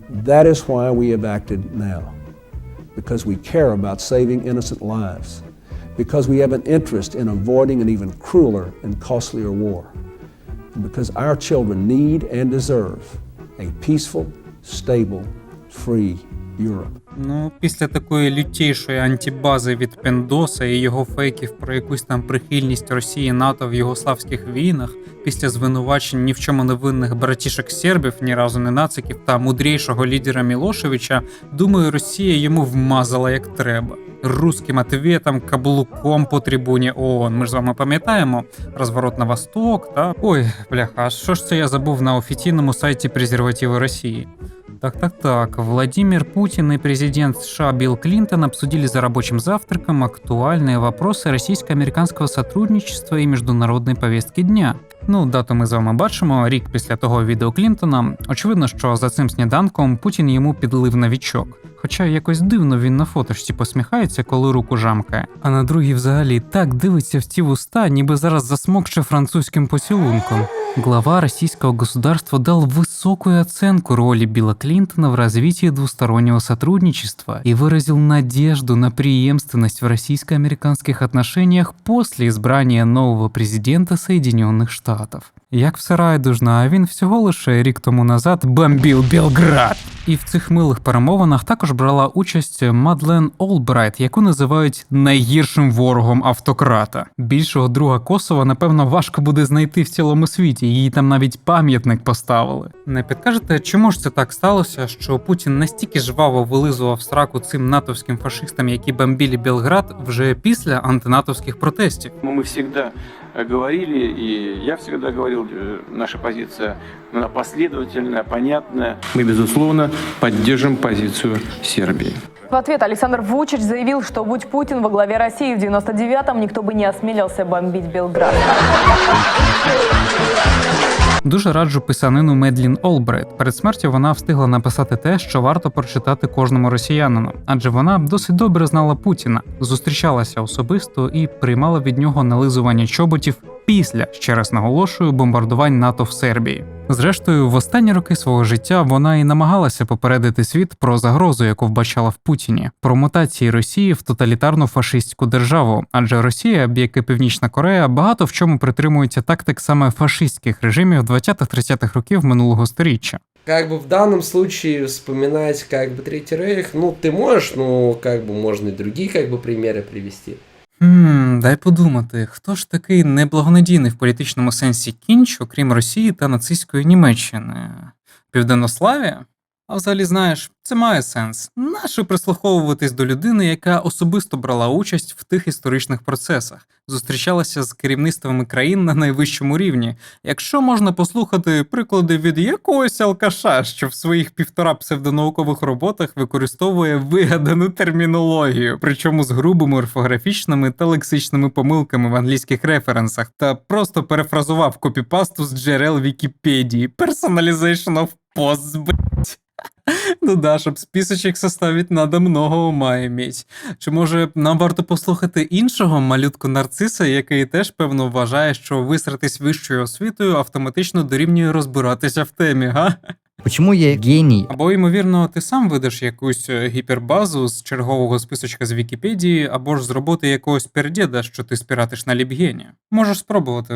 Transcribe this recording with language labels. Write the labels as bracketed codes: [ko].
[en] That is why we have acted now, because we care about saving innocent lives, because we have an interest in avoiding an even crueler and costlier war, and because our children need and deserve a peaceful, stable, free Europe. [uk] Ну, після такої лютішої антибази від Пендоса і його фейків про якусь там прихильність Росії НАТО в югославських війнах, після звинувачень ні в чому невинних братішек сербів, ні разу не нациків, та мудрішого лідера Мілошевича, думаю, Росія йому вмазала як треба. [ru] Русським ответом, каблуком по трибуні ООН. [uk] Ми ж з вами пам'ятаємо розворот [ru] на восток, [uk] та... Ой, бляха, а що ж це я забув на офіційному сайті презервативи Росії? Так. [ru] Владимир Путин и президент США Билл Клинтон обсудили за рабочим завтраком актуальные вопросы российско-американского сотрудничества и международной повестки дня. [uk] Ну, дату ми з вами бачимо, рік після того відео Клінтона. Очевидно, що за цим сніданком Путін йому підлив новічок. Хоча якось дивно він на фотошці посміхається, коли руку жамкає. А на другій взагалі так дивиться в ті вуста, ніби зараз засмокче французьким поцілунком. [ru] Глава российского государства дал высокую оценку роли Билла Клинтона в развитии двустороннего сотрудничества и выразил надежду на преемственность в российско-американских отношениях после избрання нового президента Соединенных Штатів. [uk] Як все райдужно, а він всього лише рік тому назад бомбив Белград. І в цих милих перемовинах також брала участь Мадлен Олбрайт, яку називають найгіршим ворогом автократа. Більшого друга Косова, напевно, важко буде знайти в цілому світі, їй там навіть пам'ятник поставили. Не підкажете, чому ж це так сталося, що Путін настільки жваво вилизував сраку цим натовським фашистам, які бомбили Белград, вже після антинатовських протестів? [ru] Мы всегда говорили, и я всегда говорил, наша позиция она последовательная, понятная. Мы, безусловно, поддержим позицию Сербии. В ответ Александр Вучич заявил, что будь Путин во главе России в 99-м, никто бы не осмелился бомбить Белград. [uk] Дуже раджу писанину Медлін Олбрайт. Перед смертю вона встигла написати те, що варто прочитати кожному росіянину, адже вона досить добре знала Путіна, зустрічалася особисто і приймала від нього нализування чоботів після, ще раз наголошую, бомбардувань НАТО в Сербії. Зрештою, в останні роки свого життя вона і намагалася попередити світ про загрозу, яку вбачала в Путіні, про мутації Росії в тоталітарну фашистську державу, адже Росія, як і Північна Корея, багато в чому притримується тактик саме фашистських режимів 20-30-х років минулого сторіччя. [ru] Как бы в данном случае вспоминать как бы Третий Рейх, ну ты можешь, ну как бы можно и другие как бы примеры привести. [uk] Дай подумати, хто ж такий неблагонадійний в політичному сенсі кінч, окрім Росії та нацистської Німеччини? Південнославія? А взагалі, знаєш, це має сенс. Нащо прислуховуватись до людини, яка особисто брала участь в тих історичних процесах, зустрічалася з керівництвами країн на найвищому рівні, якщо можна послухати приклади від якогось алкаша, що в своїх 1,5 псевдонаукових роботах використовує вигадану термінологію, причому з грубими орфографічними та лексичними помилками в англійських референсах, та просто перефразував копіпасту з джерел Вікіпедії. [en] Personalization of posts, блять. [ru] Ну да, щоб списочек составить, надо много ума иметь. [uk] Чи може нам варто послухати іншого малютку-нарциса, який теж, певно, вважає, що висратись вищою освітою автоматично дорівнює розбиратися в темі, га? [ru] Почему я гений? [uk] Або, ймовірно, ти сам видаш якусь гіпербазу з чергового списочка з Вікіпедії, або ж з роботи якогось пердєда, що ти спіратиш на Лібгені. Можеш спробувати.